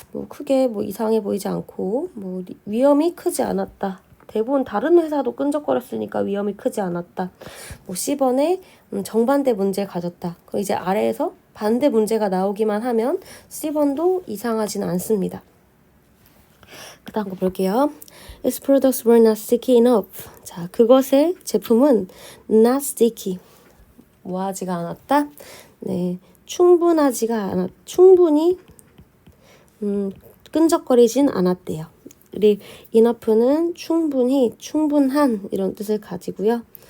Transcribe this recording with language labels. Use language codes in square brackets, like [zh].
[ko] 크게 이상해 보이지 않고 위험이 크지 않았다. 대부분 다른 회사도 끈적거렸으니까 위험이 크지 않았다. C번에 정반대 문제 가졌다. 그럼 이제 아래에서 반대 문제가 나오기만 하면 C번도 이상하진 않습니다. 그 다음 거 볼게요. [en] Its products were not sticky enough. [ko] 자, 그것의 제품은 not sticky. 뭐하지가 않았다? 네, 충분히 끈적거리진 않았대요. 우리 enough는 충분히, 충분한 이런 뜻을 가지고요.